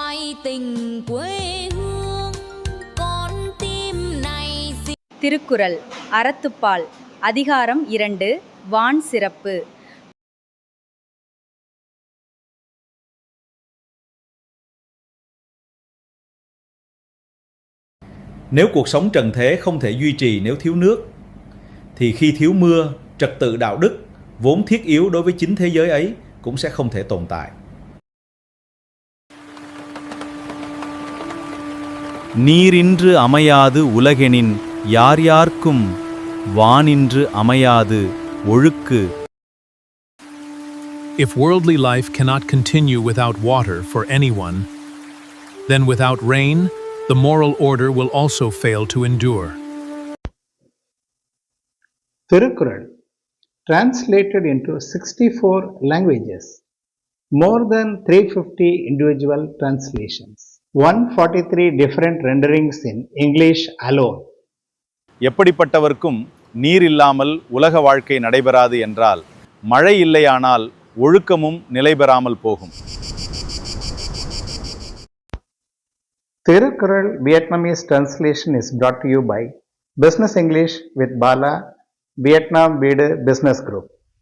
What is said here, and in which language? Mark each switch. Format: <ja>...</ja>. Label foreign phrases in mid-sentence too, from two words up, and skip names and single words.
<vi>tình quê hương con tim này.</vi> <ta>திருக்குறள் அறத்துப்பால் அதிகாரம் 2 வான் சிறப்பு.</ta> <vi>Nếu cuộc sống trần thế không thể duy trì nếu thiếu nước, thì khi thiếu mưa, trật tự đạo đức vốn thiết yếu đối với chính thế giới ấy cũng sẽ không thể tồn tại.</vi> <ta>நீரின்று அமையாது உலகெனின் யார் யார்க்கும் வானின்று அமையாது ஒழுக்கு.</ta> <en>If worldly life cannot continue without water for anyone, then without rain, the moral order will also fail to endure. Thirukkural, translated into 64 languages, more than 350 individual translations, 143 different renderings in English alone.</en> <ta>எப்படிப்பட்டவர்க்கும் நீர் இல்லாமல் உலக வாழ்க்கை நடைபெறாது என்றால், மழை இல்லையானால் ஒழுக்கமும் நிலைபெறாமல் போகும்.</ta> <en>Thirukkural Vietnamese translation is brought to you by Business English with Bala, Vietnam Bida Business Group.</en>